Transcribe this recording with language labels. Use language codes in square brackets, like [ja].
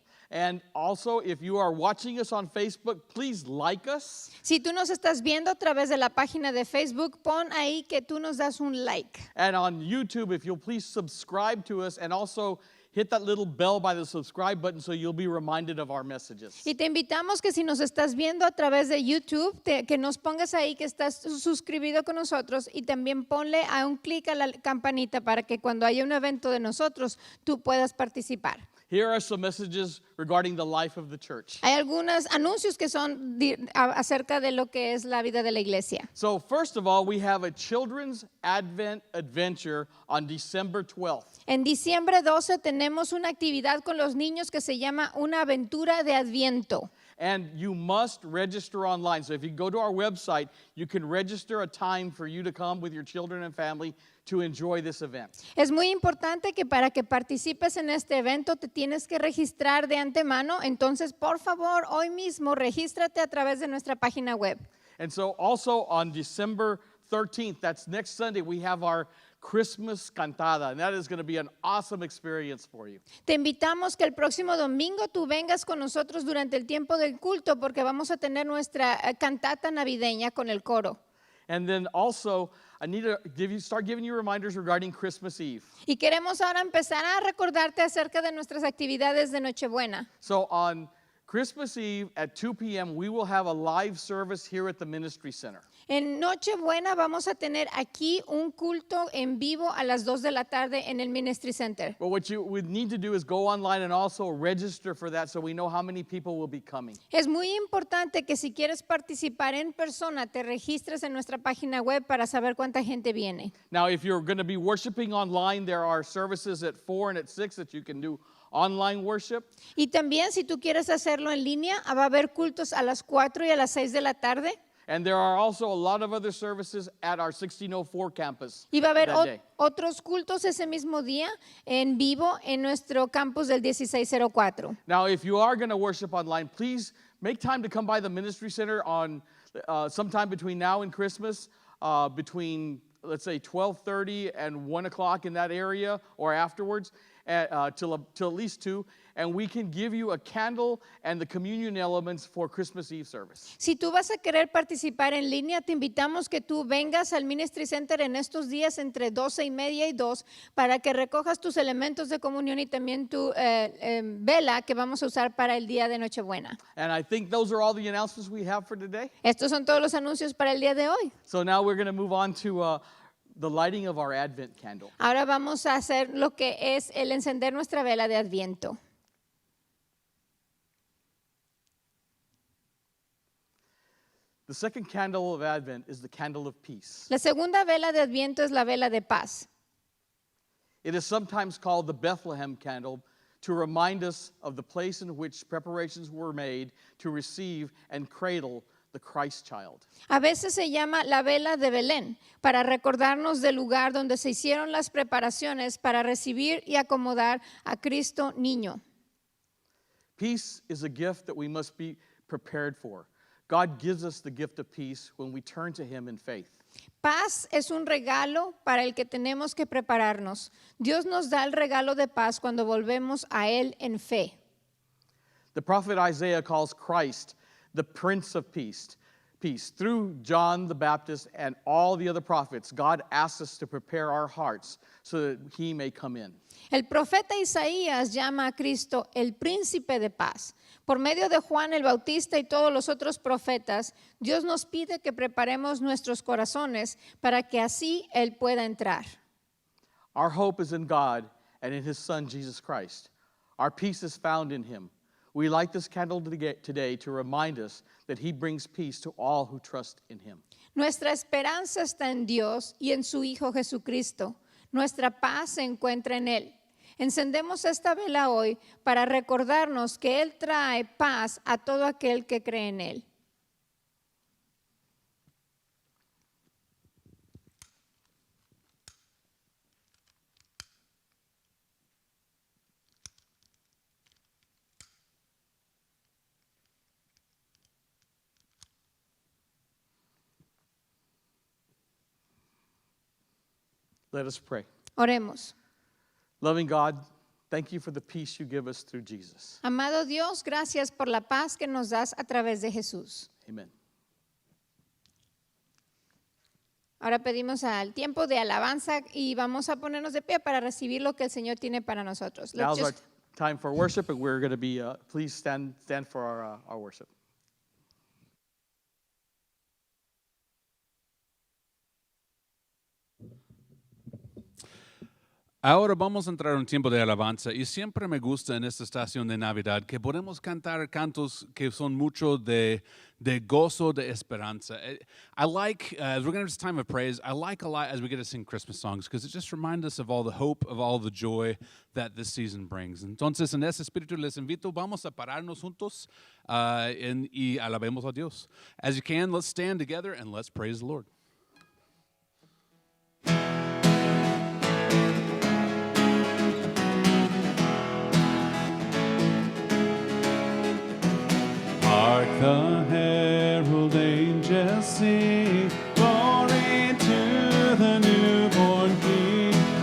[en] And also, if you are watching us on Facebook, please like us. [es] Si tú nos estás viendo a través de la página de Facebook, pon ahí que tú nos das un like. [en] And on YouTube, if you'll please subscribe to us and also hit that little bell by the subscribe button so you'll be reminded of our messages. [es] Y te invitamos que si nos estás viendo a través de YouTube, que nos pongas ahí que estás suscribido con nosotros y también ponle a un clic a la campanita para que cuando haya un evento de nosotros, tú puedas participar. [en] Here are some messages regarding the life of the church. [es] Hay algunos anuncios que son acerca de lo que es la vida de la iglesia. [en] So first of all, we have a children's Advent adventure on December 12th. [es] En diciembre 12 tenemos una actividad con los niños que se llama Una Aventura de Adviento. [en] And you must register online. So if you go to our website, you can register a time for you to come with your children and family to enjoy this event. [es] Es muy importante que para que participes en este evento te tienes que registrar de antemano. Entonces, por favor, hoy mismo regístrate a través de nuestra página web. [en] And so also on December 13th, that's next Sunday, we have our Christmas cantada, and that is going to be an awesome experience for you. [es] Te invitamos que el próximo domingo tú vengas con nosotros durante el tiempo del culto porque vamos a tener nuestra cantata navideña con el coro. [en] And then also, I need to start giving you reminders regarding Christmas Eve. [es] Y queremos ahora empezar a recordarte acerca de nuestras actividades de Nochebuena. [en] So on Christmas Eve at 2 p.m., we will have a live service here at the Ministry Center. [es] En Nochebuena vamos a tener aquí un culto en vivo a las 2 de la tarde en el Ministry Center. [en] But what you would need to do is go online and also register for that so we know how many people will be coming. [es] Es muy importante que si quieres participar en persona te registres en nuestra página web para saber cuánta gente viene. [en] Now, if you're going to be worshiping online, there are services at 4 and at 6 that you can do online worship. [es] Y también si tú quieres hacerlo en línea, va a haber cultos a las 4 y a las 6 de la tarde. [en] And there are also a lot of other services at our 1604 campus [es] Y va a haber [en] that day. [es] otros cultos ese mismo día en vivo en nuestro campus del 1604. [en] Now, if you are going to worship online, please make time to come by the Ministry Center on sometime between now and Christmas, between, let's say, 12:30 and 1 o'clock in that area or afterwards, till at least 2. And we can give you a candle and the communion elements for Christmas Eve service. [es] Si tú vas a querer participar en línea, te invitamos que tú vengas al Ministry Center en estos días entre 12:30 y 2 para que recojas tus elementos de comunión y también tu vela que vamos a usar para el día de Nochebuena. [en] And I think those are all the announcements we have for today. [es] Estos son todos los anuncios para el día de hoy. [en] So now we're going to move on to the lighting of our Advent candle. [es] Ahora vamos a hacer lo que es el encender nuestra vela de Adviento. [en] The second candle of Advent is the candle of peace. [es] La segunda vela de Adviento es la vela de paz. [en] It is sometimes called the Bethlehem candle to remind us of the place in which preparations were made to receive and cradle the Christ child. [es] A veces se llama la vela de Belén para recordarnos del lugar donde se hicieron las preparaciones para recibir y acomodar a Cristo niño. [en] Peace is a gift that we must be prepared for. God gives us the gift of peace when we turn to Him in faith. [es] Paz es un regalo para el que tenemos que prepararnos. Dios nos da el regalo de paz cuando volvemos a Él en fe. [en] The prophet Isaiah calls Christ the Prince of Peace. Through John the Baptist and all the other prophets, God asks us to prepare our hearts so that He may come in. [es] El profeta Isaías llama a Cristo el príncipe de paz. Por medio de Juan el Bautista y todos los otros profetas, Dios nos pide que preparemos nuestros corazones para que así Él pueda entrar. [en] Our hope is in God and in His Son, Jesus Christ. Our peace is found in Him. We light this candle today to remind us that he brings peace to all who trust in him. [es] Nuestra esperanza está en Dios y en su Hijo Jesucristo. Nuestra paz se encuentra en Él. Encendemos esta vela hoy para recordarnos que Él trae paz a todo aquel que cree en Él. [en] Let us pray. [es] Oremos. [en] Loving God, thank you for the peace you give us through Jesus. [es] Amado Dios, gracias por la paz que nos das a través de Jesús. Amen. Ahora pedimos al tiempo de alabanza y vamos a ponernos de pie para recibir lo que el Señor tiene para nosotros. [en] Now's our time for worship, and we're going to be, please stand for our worship. [es] Ahora vamos a entrar en un tiempo de alabanza y siempre me gusta en esta estación de Navidad que podemos cantar cantos que son mucho de gozo, de esperanza. [en] I like, as we're going to have this time of praise, I like a lot as we get to sing Christmas songs because it just reminds us of all the hope, of all the joy that this season brings. [es] Entonces, en ese espíritu les invito, vamos a pararnos juntos y alabemos a Dios. [en] As you can, let's stand together and let's praise the Lord. Hark the herald angels sing, glory to the newborn King.